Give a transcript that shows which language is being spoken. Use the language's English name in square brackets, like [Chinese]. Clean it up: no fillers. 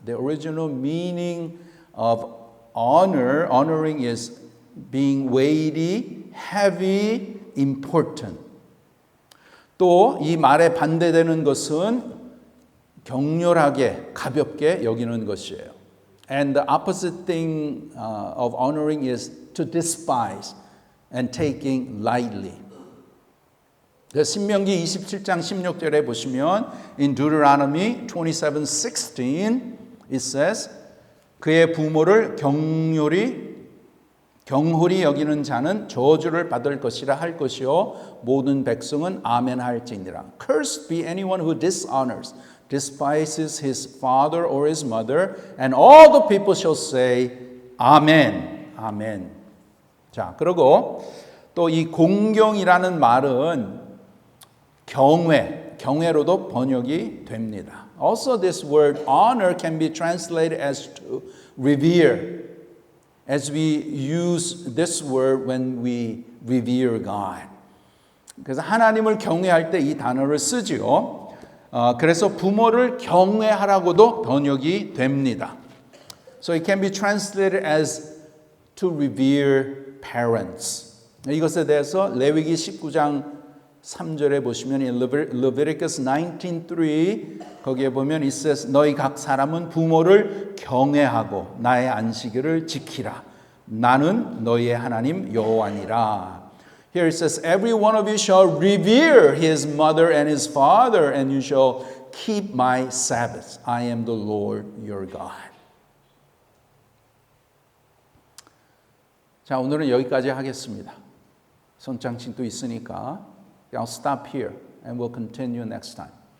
[English] The original meaning of honoring is being weighty, heavy, important. [Korean] 또 이 말에 반대되는 것은 격렬하게, 가볍게 여기는 것이에요. [English] And the opposite thing of honoring is to despise and taking lightly. [Korean] 신명기 27장 16절에 보시면 [English] in Deuteronomy 27:16 it says [Korean] 그의 부모를 경홀히 여기는 자는 저주를 받을 것이라 할 것이요 모든 백성은 아멘 할지니라. [English] Cursed be anyone who dishonors, despises his father or his mother, and all the people shall say 아멘. [Korean] 아멘. 자, 그리고 또 이 공경이라는 말은 경외로도 번역이 됩니다. [English] Also this word honor can be translated as to revere. As we use this word when we revere God. [Korean] 그래서 하나님을 경외할 때 이 단어를 쓰지요. 그래서 부모를 경외하라고도 번역이 됩니다. [English] So it can be translated as to revere parents. [Korean] 이것에 대해서 레위기 19장 3절에 보시면 [English] Leviticus 19:3 [Korean] 거기에 보면 [English] it says [Korean] 너희 각 사람은 부모를 경외하고 나의 안식일을 지키라. 나는 너희의 하나님 여호와니라. [English] Here it says every one of you shall revere his mother and his father and you shall keep my Sabbaths. I am the Lord your God. [Korean] 자, 오늘은 여기까지 하겠습니다. 선창칭도 있으니까 [English] I'll stop here and we'll continue next time.